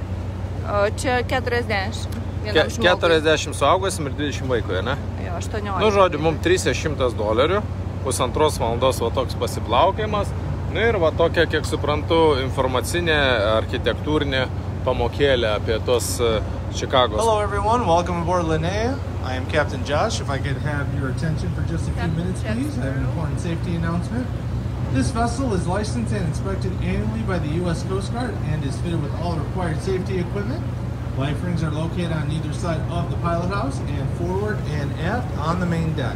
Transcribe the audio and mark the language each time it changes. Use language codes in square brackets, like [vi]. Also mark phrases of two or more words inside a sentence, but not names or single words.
[lt] O čia 40. 40 suaugusim ir 20 vaikui, ne? Jo, 18. Nu, žodžiu, mums $300. 1,5 valandos va toks pasiplaukimas. Nu ir va tokia, kiek suprantu, informacinė, architektūrinė pamokėlė apie tos Čikagos. [en] Hello everyone, welcome aboard Linnea. I am Captain Josh. If I could have your attention for just a few minutes, please. I have an important safety announcement. This vessel is licensed and inspected annually by the U.S. Coast Guard and is fitted with all required safety equipment. Life rings are located on either side of the pilot house and forward and aft on the main deck.